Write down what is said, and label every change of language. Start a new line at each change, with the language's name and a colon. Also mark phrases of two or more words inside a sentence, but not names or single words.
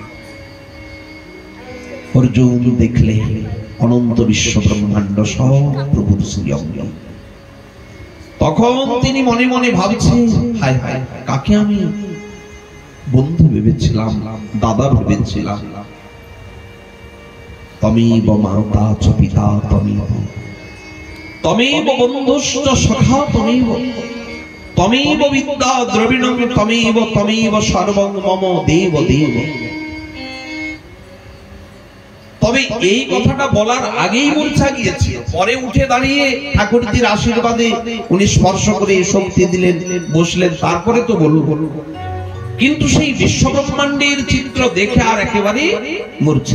Bangla: অর্জুন দেখলে অনন্ত বিশ্ব ব্রহ্মাণ্ড সব প্রভুর শ্রীঅঙ্গ। তখন তিনি মনে মনে ভাবছেন, হায় হায়, কাকে আমি বন্ধু ভেবেছিলাম, দাদা ভেবেছিলাম।
Sanskrit: তমেব মাতা চ পিতা তমেব, তমেব বন্ধুশ্চ সখা তমেব, তমেব বিদ্যা দ্রবিণং তমেব, তমেব সর্বং মম দেব দেব।
Bangla: তবে এই কথাটা বলার আগেই মূর্ছা গিয়েছিল, পরে উঠে দাঁড়িয়ে ঠাকুরজির আশীর্বাদে উনি স্পর্শ করে শক্তি দিলেন, বসলেন, তারপরে তো বলল। কিন্তু সেই বিশ্বব্রহ্মাণ্ডের চিত্র দেখে আর একেবারে মূর্ছা।